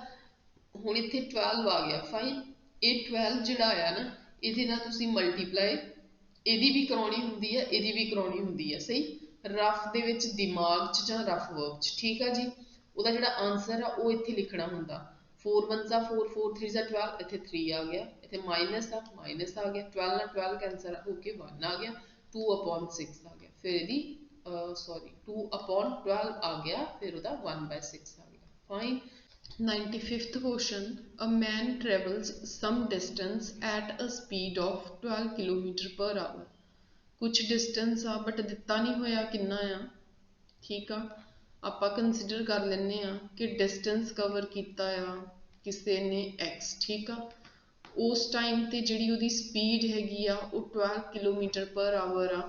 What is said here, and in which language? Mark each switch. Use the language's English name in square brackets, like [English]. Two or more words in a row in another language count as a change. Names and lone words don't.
[Punjabi] ਹੁਣ ਇੱਥੇ 12 ਆ ਗਿਆ, ਫਾਈਨ। ਇਹ 12 ਜਿਹੜਾ ਆਇਆ ਨਾ, ਇਹਦੇ ਨਾਲ ਤੁਸੀਂ ਮਲਟੀਪਲਾਈ ਇਹਦੀ ਵੀ ਕਰਾਉਣੀ ਹੁੰਦੀ ਹੈ, ਇਹਦੀ ਵੀ ਕਰਾਉਣੀ ਹੁੰਦੀ ਹੈ, ਸਹੀ। ਰਫ ਦੇ ਵਿੱਚ ਦਿਮਾਗ 'ਚ ਜਾਂ [English] rough work [Punjabi] 'ਚ, ਠੀਕ ਆ ਜੀ। ਉਹਦਾ ਜਿਹੜਾ ਆਂਸਰ ਆ ਉਹ ਇੱਥੇ ਲਿਖਣਾ ਹੁੰਦਾ, [English] 4 1s are 4, 4 3s are 12, [Punjabi] ਇੱਥੇ 3 ਆ ਗਿਆ, ਇੱਥੇ ਮਾਈਨਸ ਆ ਗਿਆ, 12 ਨਾਲ 12 ਕੈਂਸਲ ਹੋ ਕੇ 1 ਆ ਗਿਆ, 2/6 ਆ ਗਿਆ, ਫਿਰ ਇਹਦੀ 2/12 ਆ ਗਿਆ, ਫਿਰ ਉਹਦਾ 1/6 ਆ ਗਿਆ, ਫਾਈਨ। [English] 95th question, a man travels some distance at a speed of 12 km/h। [Punjabi] ਕੁਛ distance ਆ ਬਟ ਦਿੱਤਾ ਨਹੀਂ ਹੋਇਆ ਕਿੰਨਾ ਆ, ਠੀਕ ਆ। ਆਪਾਂ ਕੰਸੀਡਰ ਕਰ ਲੈਂਦੇ ਆ ਕਿ [English] distance cover [Punjabi] ਕੀਤਾ ਆ ਕਿਸੇ ਨੇ x, ਠੀਕ ਆ। ਉਸ ਟਾਈਮ ਤੇ ਜਿਹੜੀ ਉਹਦੀ ਸਪੀਡ ਹੈਗੀ ਆ ਉਹ 12 km/h ਆ।